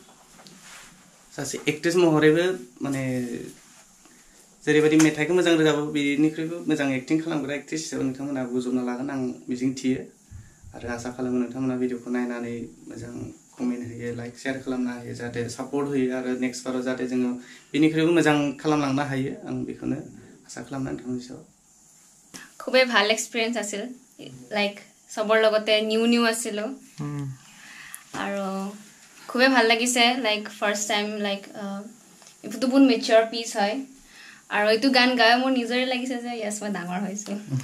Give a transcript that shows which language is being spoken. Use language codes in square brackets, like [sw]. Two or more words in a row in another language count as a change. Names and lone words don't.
[brx] सासे एक्ट्रेस महरैबो माने जेरैबायदि मेथाइखौ मोजां रोजाबो बेनिख्रुइबो मोजां एक्टिं खालामग्रा एक्ट्रेस हिसाबै नोंथांमोना बोजबना लागोन आं मिजिं थियो आरो आसा खालामो नोंथांमोना भिडिअखौ नायनानै मोजां कमेन्ट होयो [en] like share [brx] खालामनो हायो जाहाथे सापर्ट होयो आरो नेक्स्ट बाराव जाहाथे जोङो बेनिख्रुइबो मोजां खालामलांनो हायो आं बेखौनो आसा खालामो नोंथांनि सायाव [as] খুবেই ভাল এক্সপিৰিয়েঞ্চ আছিল লাইক সবৰ লগতে নিউ আছিলো আৰু খুবেই ভাল লাগিছে [en] like first time like [as] এইটো বহুত [en] mature piece [as] হয় আৰু এইটো গান গাই মোৰ নিজৰে লাগিছে যে ইয়েছ মই ডাঙৰ হৈছোঁ